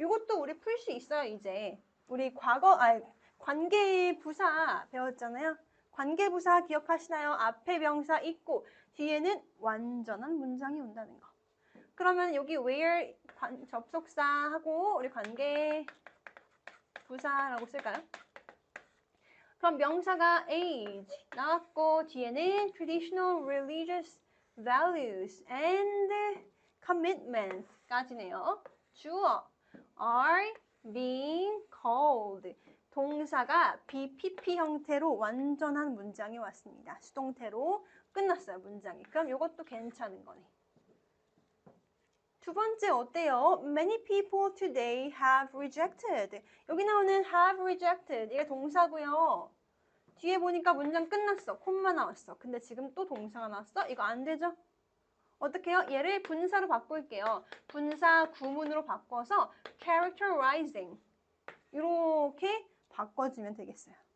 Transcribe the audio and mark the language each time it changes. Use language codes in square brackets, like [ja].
[ko] 요것도 우리 풀 수 있어요, 이제. 우리 관계부사 배웠잖아요. 관계부사 기억하시나요? 앞에 명사 있고 뒤에는 완전한 문장이 온다는 거. 그러면 여기 where 접속사하고 우리 관계부사라고 쓸까요? 그럼 명사가 age 나왔고 뒤에는 [en] traditional religious values and commitments [ko] 까지네요. [en] 주어 are being called. [ko] 동사가 BPP 형태로 완전한 문장이 왔습니다. 수동태로 끝났어요, 문장이. 그럼 이것도 괜찮은 거네. 두 번째 어때요? [en] Many people today have rejected. [ko] 여기 나오는 have rejected. 이게 동사고요. 뒤에 보니까 문장 끝났어. 콤마 나왔어. 근데 지금 또 동사가 나왔어? 이거 안 되죠? 어떻게 해요? 얘를 분사로 바꿀게요. 분사 구문으로 바꿔서 characterizing 이렇게 바꿔주면 되겠어요.